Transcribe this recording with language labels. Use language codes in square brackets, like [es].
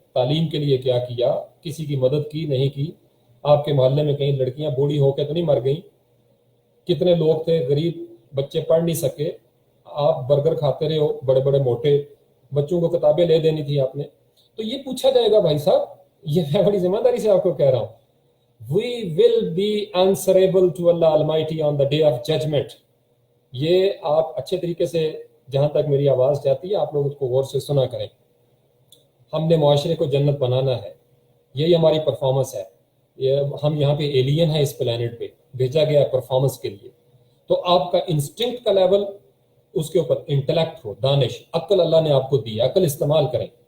[ur] تعلیم کے لیے کیا کیا؟ کسی کی مدد کی نہیں کی؟ آپ کے محلے میں کہیں لڑکیاں بوڑھی ہو کے تو نہیں مر گئیں؟ کتنے لوگ تھے غریب، بچے پڑھ نہیں سکے، آپ برگر کھاتے رہے ہو بڑے بڑے موٹے، بچوں کو کتابیں لے دینی تھی آپ نے. تو یہ پوچھا جائے گا بھائی صاحب. یہ میں بڑی ذمہ داری سے آپ کو کہہ رہا ہوں. [en] We will be answerable to Allah Almighty on the day of judgment. [ur] یہ آپ اچھے طریقے سے، جہاں تک میری آواز جاتی ہے آپ لوگ اس کو غور سے سنا کریں. ہم نے معاشرے کو جنت بنانا ہے، یہی ہماری پرفارمنس ہے. ہم یہاں پہ ایلین ہیں، اس پلانٹ پہ بھیجا گیا ہے پرفارمنس کے لیے. تو آپ کا انسٹنکٹ کا لیول، اس کے اوپر انٹلیکٹ ہو، دانش، عقل اللہ نے آپ کو دی، عقل استعمال کریں.